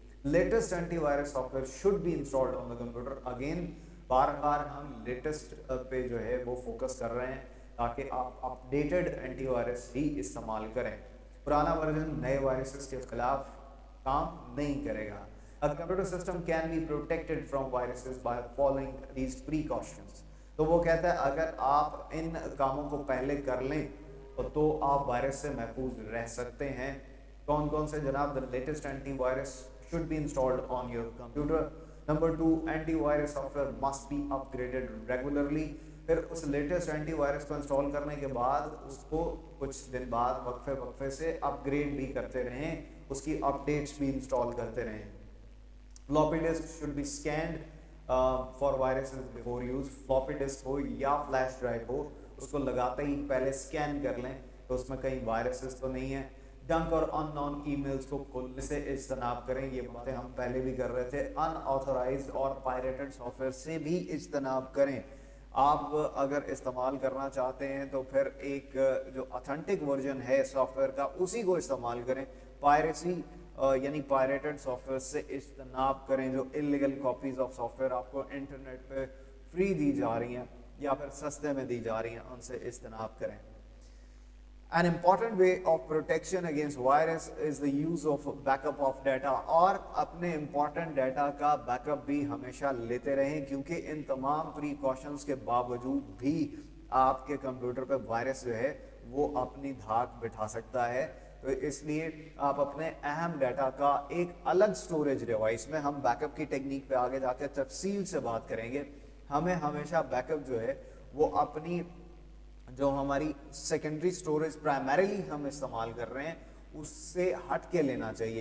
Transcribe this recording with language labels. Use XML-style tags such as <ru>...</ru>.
<en>Latest anti virus software should be installed on the computer.</en> <ur>Again بار بار ہم latest پہ جو ہے وہ فوکس کر رہے ہیں تاکہ آپ اپڈیٹڈ اینٹی وائرس ہی استعمال کریں. پرانا ورژن نئے وائرسز کے خلاف کام نہیں کرے گا.</ur> <en>A computer system can be protected from viruses by following these precautions.</en> <ur>تو وہ کہتا ہے اگر آپ ان کاموں کو پہلے کر لیں تو آپ وائرس سے محفوظ رہ سکتے ہیں. کون کون سے جناب؟</ur> <en>The latest antivirus should be installed on your computer. Number 2, antivirus software must be upgraded regularly.</en> <ur>پھر اس لیٹسٹ اینٹی وائرس کو انسٹال کرنے کے بعد اس کو کچھ دن بعد وقفے سے اپ گریڈ بھی کرتے رہیں, اس کی اپ ڈیٹس بھی انسٹال کرتے رہیں.</ur> <en>Floppy disk should be scanned for viruses before use.</en> <ur>Floppy disk ہو یا فلیش ڈرائیو ہو اس کو لگاتے ہی پہلے اسکین کر لیں تو اس میں کہیں وائرسز تو نہیں ہیں. جنک اور ان نون ای میلز کو کھولنے سے اجتناب کریں. یہ باتیں ہم پہلے بھی کر رہے تھے. ان آتھورائزڈ اور پائریٹڈ سافٹ ویئر سے بھی اجتناب کریں. آپ اگر استعمال کرنا چاہتے ہیں تو پھر ایک جو اتھینٹک ورژن ہے سافٹ ویئر کا اسی کو استعمال کریں. پائریسی یعنی پائریٹڈ سافٹ ویئر سے اجتناب کریں. جو illegal copies of soft where آپ کو انٹرنیٹ پہ فری دی جا رہی ہیں یا پھر سستے میں دی جا رہی ہیں ان سے اجتناب کریں.</ur> <en>An important way of protection against virus is the use of backup of data.</en> <ur>اور اپنے important data کا بیک اپ بھی ہمیشہ لیتے رہیں کیونکہ ان تمام precautions کے باوجود بھی آپ کے کمپیوٹر پہ وائرس جو ہے وہ اپنی دھاک بٹھا سکتا ہے. تو اس لیے آپ اپنے اہم ڈیٹا کا ایک الگ اسٹوریج ڈیوائس میں, ہم بیک اپ کی ٹیکنیک پہ آگے جا کے تفصیل سے بات کریں گے, ہمیں ہمیشہ بیک اپ جو ہے وہ اپنی جو ہماری سیکنڈری سٹوریج پرائمریلی ہم استعمال کر رہے ہیں اس سے ہٹ کے لینا چاہیے.</ur>